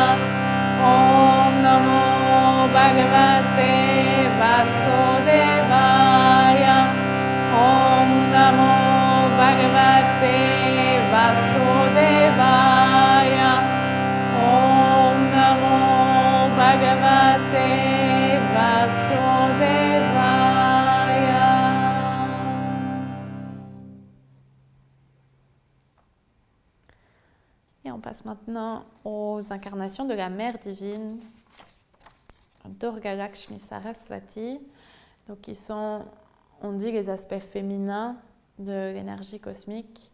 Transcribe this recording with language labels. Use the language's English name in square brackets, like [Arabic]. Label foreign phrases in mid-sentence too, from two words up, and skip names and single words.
[Sanskrit] ॐ नमो भगवते वासुदेवाय. ॐ नमो भगवते वासुदेवाय. ॐ नमो भगवते वासुदेवाय. [French] Et on passe maintenant aux incarnations de la Mère divine, Durga Lakshmi Saraswati, donc qui sont, on dit, les aspects féminins de l'énergie cosmique.